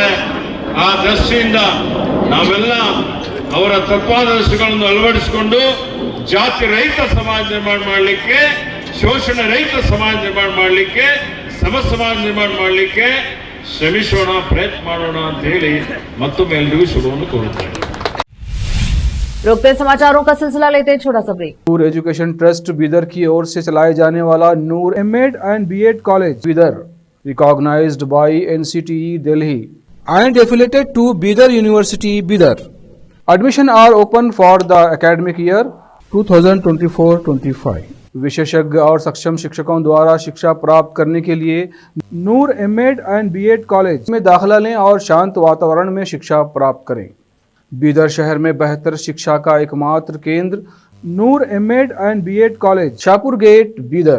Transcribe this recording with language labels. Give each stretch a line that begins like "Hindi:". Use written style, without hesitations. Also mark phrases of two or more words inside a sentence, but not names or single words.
Kannada: ಆ ದೃಷ್ಟಿಯಿಂದ ನಾವೆಲ್ಲ ಅವರ ತತ್ವಾದರ್ಶಗಳನ್ನು ಅಳವಡಿಸಿಕೊಂಡು ಜಾತಿ ರಹಿತ ಸಮಾಜ ನಿರ್ಮಾಣ ಮಾಡಲಿಕ್ಕೆ, ಶೋಷಣೆ ರಹಿತ ಸಮಾಜ ನಿರ್ಮಾಣ ಮಾಡಲಿಕ್ಕೆ, ಸಮ ಸಮಾಜ ನಿರ್ಮಾಣ ಮಾಡಲಿಕ್ಕೆ ಶ್ರಮಿಸೋಣ, ಪ್ರಯತ್ನ ಮಾಡೋಣ ಅಂತ ಹೇಳಿ ಮತ್ತೊಮ್ಮೆ ಎಲ್ರಿಗೂ ಶುಭವನ್ನು ಕೋರುತ್ತೇನೆ.
Hindi: रोकते समाचारों का सिलसिला लेते हैं छोटा सा ब्रेक। नूर एजुकेशन ट्रस्ट बीदर की ओर से चलाए जाने वाला नूर एमएड एंड बीएड कॉलेज बीदर,
English: recognized by NCTE Delhi and affiliated to Bidar University, Bidar. Admission are open for the academic year 2024-25.
Hindi: विशेषज्ञ और सक्षम शिक्षकों द्वारा शिक्षा प्राप्त करने के लिए नूर एमएड एंड बीएड कॉलेज में दाखिला लें और शांत वातावरण में शिक्षा प्राप्त करें। बीदर शहर में बेहतर शिक्षा का एकमात्र केंद्र नूर एमएड एंड बीएड कॉलेज, शाहपुर गेट, बीदर।